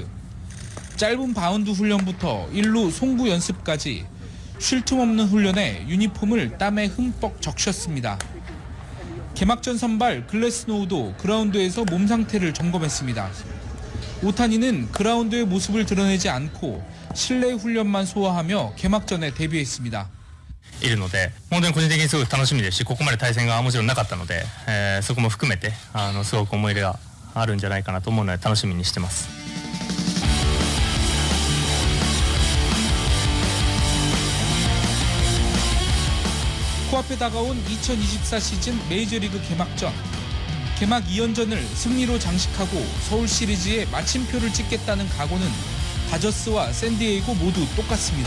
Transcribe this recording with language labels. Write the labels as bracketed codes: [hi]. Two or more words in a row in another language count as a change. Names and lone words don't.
[ko] 짧은 바운드 훈련부터 1루 송구 연습까지 쉴 틈 없는 훈련에 유니폼을 땀에 흠뻑 적셨습니다. 개막전 선발 글래스노우도 그라운드에서 몸 상태를 점검했습니다. 오타니는 그라운드의 모습을 드러내지 않고 실내 훈련만 소화하며 개막전에 데뷔했습니다. [ja] いるので本当に個人的にすごく楽しみですしここまで対戦がもちろんなかったので、そこも含めてすごく思い入れがあるんじゃないかなと思うので楽しみにしてます。 [ko] 코앞에 다가온 2024 시즌 메이저리그 개막전. 개막 2연전을 승리로 장식하고 서울 시리즈에 마침표를 찍겠다는 각오는 다저스와 샌디에이고 모두 똑같습니다.